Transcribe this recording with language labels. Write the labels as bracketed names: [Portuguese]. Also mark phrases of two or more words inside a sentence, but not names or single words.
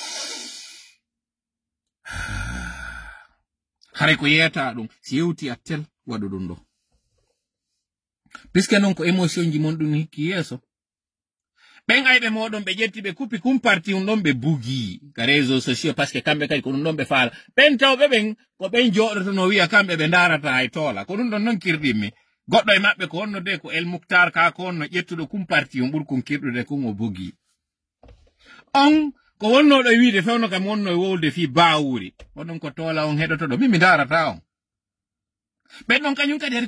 [Fula] hare ko yeta dum si yewti atel wadu dum do piske non ko emotion ji mon dum hikki yeso ben aybe modon be jetti be kupi kum parti un don be bugi ka [French] réseaux sociaux parce que [Fula] kambe kadi ko don be faala ben tawbe ben ko ben jodoto no wi'a kambe be darata ay tola ko dum don non kirdimi goddo e mabbe ko wonno de ko El Mukhtar ka ko wonno jettudo kum parti un burkum kirdude ko mo bugi on ko wonno do wiide fewno kam wonno e wolde fi baawuri onon ko tola on hedoto do mimi darata on ben non kanyum kadi